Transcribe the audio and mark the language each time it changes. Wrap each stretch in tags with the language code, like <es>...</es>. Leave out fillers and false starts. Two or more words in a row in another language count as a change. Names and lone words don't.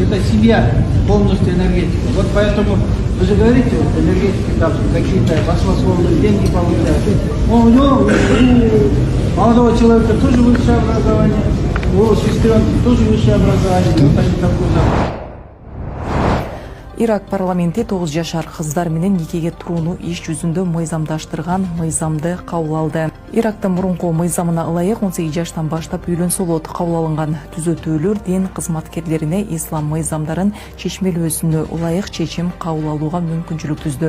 <ru>Это семья полностью энергетика. Вот поэтому вы же говорите, вот энергетики там какие-то баснословные деньги получают. У него, у молодого человека тоже высшее образование, у сестренки тоже высшее образование. Вот они такой запах.</ru> <ky>Ирак парламенти 9 жашар кыздар менен никеге турууну иш жүзүндө мыйзамдаштырган мыйзамды кабыл алды. Ирактын мурунку мыйзамына ылайык 18 жаштан баштап үйлөнсө болот. Кабыл алынган түзөтүүлөр дин кызматкерлерине ислам мыйзамдарын чечмелөөсүнө ылайык чечим кабыл алууга мүмкүнчүлүк түздү.</ky>